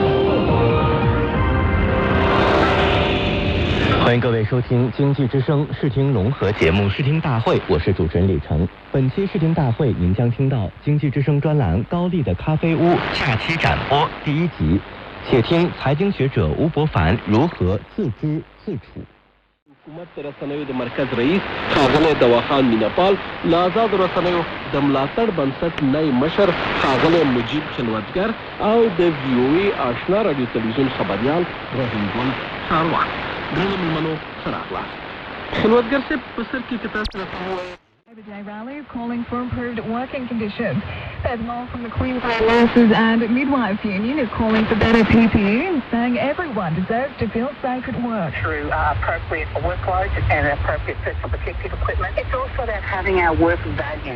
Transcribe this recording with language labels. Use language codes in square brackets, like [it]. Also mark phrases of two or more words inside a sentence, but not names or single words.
[zh] 欢迎各位收听经济之声视听融合节目视听大会，我是主持人李成。本期视听大会您将听到经济之声专栏高丽的咖啡屋假期展播第1集，且听财经学者吴伯凡如何自知自处。 [ps] حکومت د رسنیو د مرکز رئیس ښاغلی دواخان مینهپال له آزادو رسنیو د ملاتړ بنسټ نئ مشر ښاغلی مجیب خلوتګر او د وی او ای آشنا راډیو تلویزیون خبریال رحیم ګل څاروان درنو مېلمنو ښه راغلاست. خلوتګر صاحب په سر کې که تاسو راته ووایئ [en] The day rally is calling for improved working conditions. Personal from the Queensland Nurses and Midwives Union is calling for better PPE, saying everyone deserves to feel safe at work. Through appropriate workloads and appropriate personal protective equipment. It's also about having our work values.